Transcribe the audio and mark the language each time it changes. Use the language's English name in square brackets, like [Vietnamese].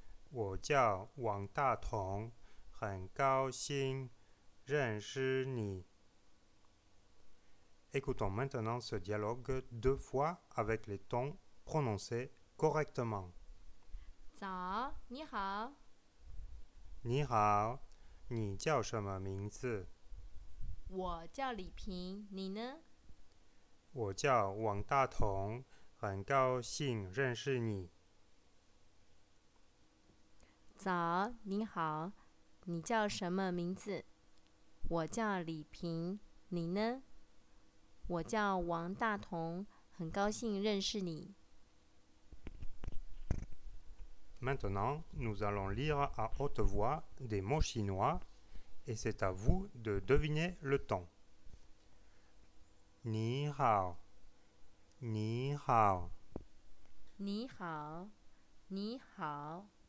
[Chinese] 我叫王大同，很高兴认识你。 [French] Écoutons maintenant ce dialogue 2 fois avec les tons prononcés correctement. [Chinese] 早，你好，你好，你叫什么名字？我叫李平，你呢？我叫王大同，很高兴认识你。早，你好，你叫什么名字？我叫李平，你呢？我叫王大同，很高兴认识你。 [French] Maintenant, nous allons lire à haute voix des mots chinois et c'est à vous de deviner le ton. [Chinese] Ni hao, ni hao, 你好，你好，